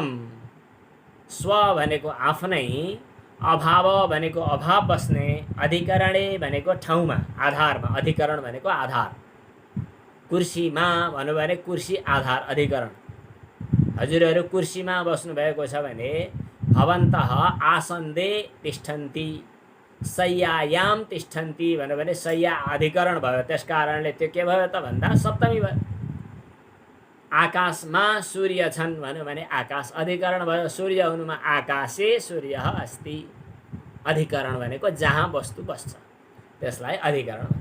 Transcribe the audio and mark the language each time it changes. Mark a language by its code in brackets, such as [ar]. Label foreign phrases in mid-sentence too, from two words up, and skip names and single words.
[ne] स्व भनेको आफ्नै, अभाव भनेको अभाव बस्ने, अधिकरणे भनेको ठाउँमा, आधारमा, अधिकरण भनेको आधार। कुर्सीमा भन्नु भने कुर्सी आधार अधिकरण। हजुरहरू कुर्सीमा बस्नुभएको छ भने [sa] भवन्तः आसन्दे तिष्ठन्ति, शय्यायाम तिष्ठन्ति [ne] भन्नु भने शय्या अधिकरण भयो। त्यस कारणले त्यो के भयो त भन्दा सप्तमी भयो। आकाशमा सूर्य छन् भन्यो भने आकाश अधिकरण भयो। सूर्य हुनुमा [sa] आकाशे सूर्य अस्ति, [ne] अधिकरण भनेको जहाँ वस्तु बस्छ त्यसलाई अधिकरण भन्छ।